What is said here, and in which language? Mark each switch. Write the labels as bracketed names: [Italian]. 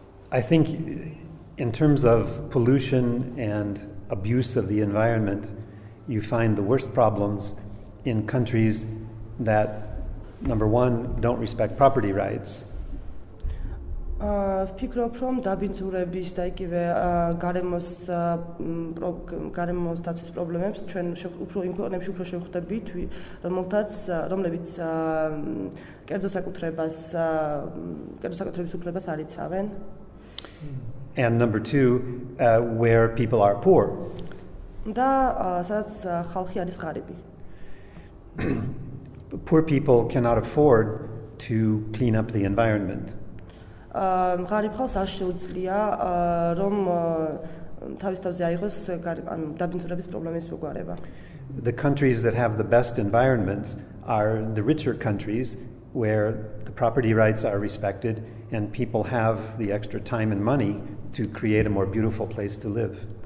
[English] I think in terms of pollution and abuse of the environment, you find the worst problems in countries that, number one, don't respect property rights. [Georgian] ვფიქრობ, რომ დაბინძურების და იგივე გარემოს დაცვის პრობლემებს ჩვენ უფრო იმ ქვეყნებში უფრო შევხვდებით, რომლებიც კერძო საკუთრების უფლებას არ იცავენ. [English] And number two, where people are poor. [Georgian] და სადაც ხალხი არის ღარიბი. [English] Poor people cannot afford to clean up the environment. [Georgian] ღარიბ ხალხს არ შეუძლია რომ თავის თავზე აიღოს დაბინძურების პრობლემის მოგვარება. [English] The countries that have the best environments are the richer countries where the property rights are respected and people have the extra time and money to create a more beautiful place to live.